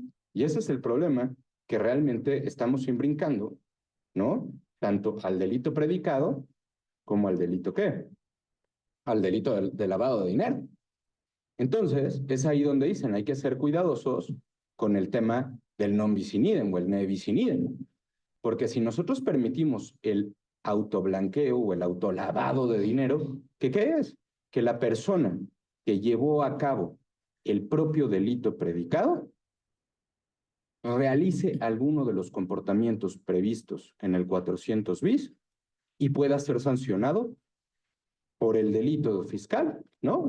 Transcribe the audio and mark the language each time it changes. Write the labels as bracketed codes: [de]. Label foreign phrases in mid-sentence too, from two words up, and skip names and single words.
[es] Y ese es el problema, que realmente estamos imbrincando, ¿no? Tanto al delito predicado como al delito ¿qué? Al delito de lavado de dinero. Entonces, es ahí donde dicen, hay que ser cuidadosos con el tema del [la] non bis in idem [es] o el [la] ne bis in idem. [es] Porque si nosotros permitimos el autoblanqueo o el autolavado de dinero, ¿qué es? Que la persona que llevó a cabo el propio delito predicado realice alguno de los comportamientos previstos en el 400 bis y pueda ser sancionado por el delito fiscal, ¿no?